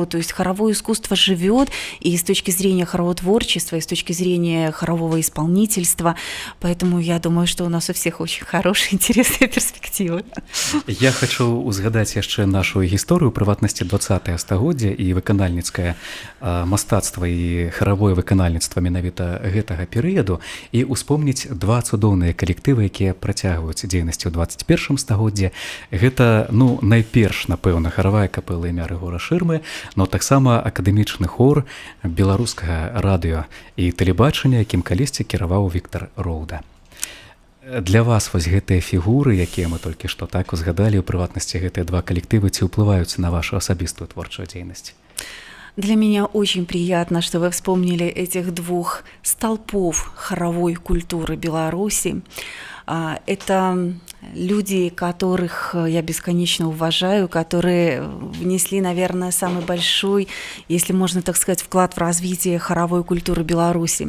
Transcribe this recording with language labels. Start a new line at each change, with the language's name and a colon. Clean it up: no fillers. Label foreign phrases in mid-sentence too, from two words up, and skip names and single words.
Russian: То есть хоровое искусство живет и с точки зрения хорового творчества, и с точки зрения хорового исполнительства. Поэтому я думаю, что у нас у всех очень хорошие, интересные перспективы.
Belarusian: Я хочу узгадаць яшчэ нашу гісторыю, прыватнасці 20-е стагоддзя і выканальніцкае мастацтва і харавое выканальніцтва менавіта гэтага перыяду і успомніць два цудоўныя калектывы, якія працягваюць дзейнасць у 21 стагоддзі. Гэта, найперш, напэўна, харавая капэла імя Рыгора Шырмы, но таксама акадэмічны хор беларускага радыё і тэлебачання, якім калісьці кіраваў Віктар Роўда. Для вас вось гэтыя фігуры, якія мы толькі што так узгадалі, у прыватнасці гэтыя два калектывы, ці ўплываюць на вашу асабістую творчую дзейнасць?
Russian: Для меня очень приятно, что вы вспомнили этих двух столпов хоровой культуры Беларуси. Это люди, которых я бесконечно уважаю, которые внесли, наверное, самый большой, если можно так сказать, вклад в развитие хоровой культуры Беларуси.